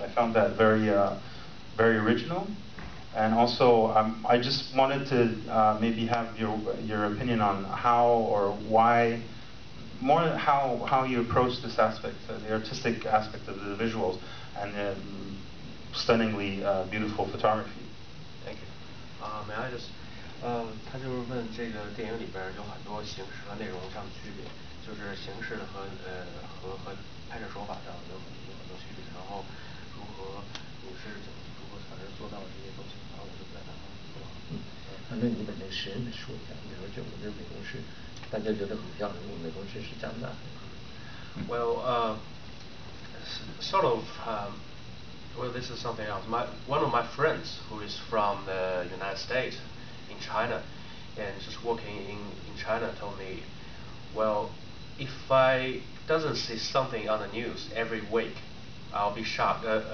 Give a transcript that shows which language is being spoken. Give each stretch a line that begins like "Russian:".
English: I found that very original. And also, I just wanted to maybe have your opinion on how or why, more how you approach this aspect, the artistic aspect of the visuals, and the stunningly beautiful photography. Thank you. May I just
Chinese: 他就是问这个电影里边有很多形式和内容上的区别，就是形式和拍摄手法上有很多区别，然后如何才能做到这些东西，然后我就不再打算说了。那你把那个实验说一下，比如就我这美工师，大家觉得很漂亮，我美工师是这样的。
English: Well, sort of. Well, this is something else. One of my friends who is from the United States, in China, and just working in China, told me, well, if I doesn't see something on the news every week, I'll be shocked.